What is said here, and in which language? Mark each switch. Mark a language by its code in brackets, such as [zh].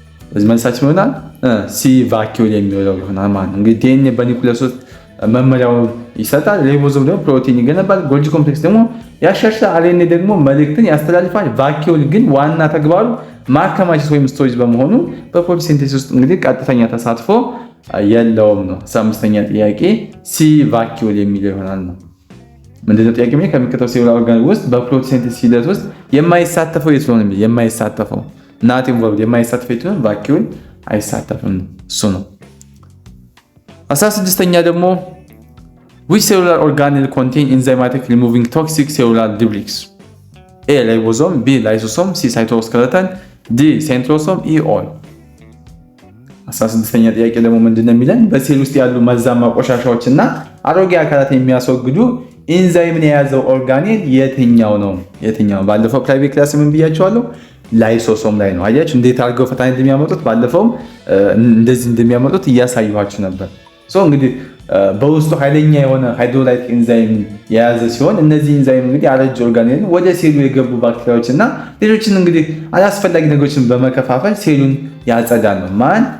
[am] በዚህ መልሳችን ይሆናል ሲ ቫኪዩል የሚለው ይሆናል ማለት ነው። እንግዲህ ዲኤንኤ በኒውክሊየስ ውስጥ መመሪያውን ይሰጣል። ሪቦዞም ደግሞ ፕሮቲን ይገነባል። ጎልጂ ኮምፕሌክስ ደግሞ ያሻሽላል። አርኤንኤ ደግሞ መልእክትን ያስተላልፋል። ቫኪዩል ግን ዋና ተግባሩ ማከማቸት ወይም ስቶሬጅ በመሆኑ በፕሮቲን ሲንተሲስ ውስጥ እንግዲህ ቀጥተኛ ተሳትፎ የለውም ነው። 15ኛ ጥያቄ ሲ ቫኪዩል የሚለው ይሆናል ነው። ምንድነው ጥያቄ? ከሚከተለው ሴሉላር ኦርጋን ውስጥ በፕሮቲን ሲንተሲስ ሂደት ውስጥ የማይሳተፈው የቱ ነው? የማይሳተፈው ናት ኢንቮልቭድ የማይሳተፈው የቱ ነው? ቫኪዩል አይሳተፍም ነው። እሱ ነው። 16ኛ ደግሞ [en] which cellular organelle contain enzymatic removing toxic cellular debris A ribosome, B lysosome, C cytoskeleton, D centrosome, E all [am] 16ኛ ጥያቄ ደግሞ ምንድነው የሚለን? በሴል ውስጥ ያሉ መርዛማ ቆሻሻዎችና አሮጌ አካላት የሚያስወግዱ ኢንዛይምን የያዘው ኦርጋኔል የትኛው ነው? የትኛው? ባለፈው ፕራይቬት ክላስ ምን ብያቸዋለሁ? ላይሶሶም ላይ ነው። አያችሁ እንዴት አድርገው ፈተና እንደሚያመጡት። ባለፈውም እንደዚህ እንደሚያመጡት እያሳየኋችሁ ነበር። እንግዲህ በውስጡ ኃይለኛ የሆነ ሃይድሮላይት ኢንዛይም የያዘ ሲሆን እነዚህ ኢንዛይም እንግዲህ አረጅ ኦርጋኔል ወደ ሴሉ የገቡ ባክቴሪያዎች እና ሌሎችን እንግዲህ አላስፈላጊ ነገሮችን በመከፋፈል ሴሉን ያጸዳል ነው። ማን?